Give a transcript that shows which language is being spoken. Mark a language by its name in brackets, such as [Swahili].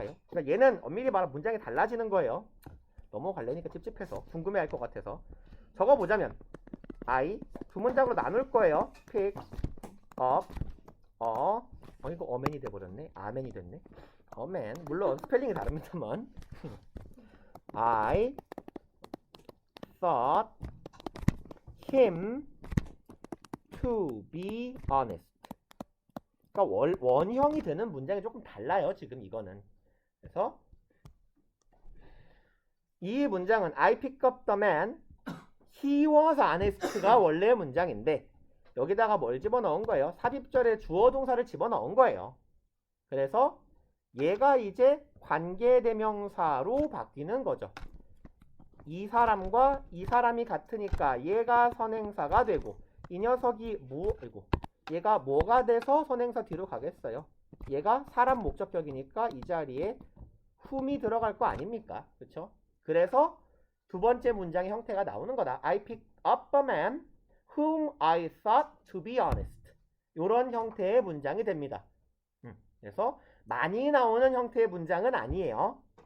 [Korean] 그러니까 얘는 엄밀히 말하면 문장이 달라지는 거예요. 넘어갈래니까 찝찝해서 궁금해할 것 같아서 적어보자면 I 두 문장으로 나눌 거예요. [English] pick up [Korean] 이거 어맨이 돼버렸네. 아맨이 됐네. 어맨 물론 스펠링이 다릅니다만 [English] I thought him to be honest. [Korean] 그러니까 원형이 되는 문장이 조금 달라요. 지금 이거는. 그래서 이 문장은 [English] I picked up the man, he was honest [Korean] 가 원래의 문장인데 여기다가 뭘 집어넣은 거예요? 삽입절에 주어 동사를 집어넣은 거예요. 그래서 얘가 이제 관계대명사로 바뀌는 거죠. 이 사람과 이 사람이 같으니까 얘가 선행사가 되고 이 녀석이 얘가 뭐가 돼서 선행사 뒤로 가겠어요? 얘가 사람 목적격이니까 이 자리에 whom이 들어갈 거 아닙니까? 그렇죠? 그래서 두 번째 문장의 형태가 나오는 거다. [English] I picked up a man whom I thought to be honest. [Korean] 이런 형태의 문장이 됩니다. 그래서 많이 나오는 형태의 문장은 아니에요.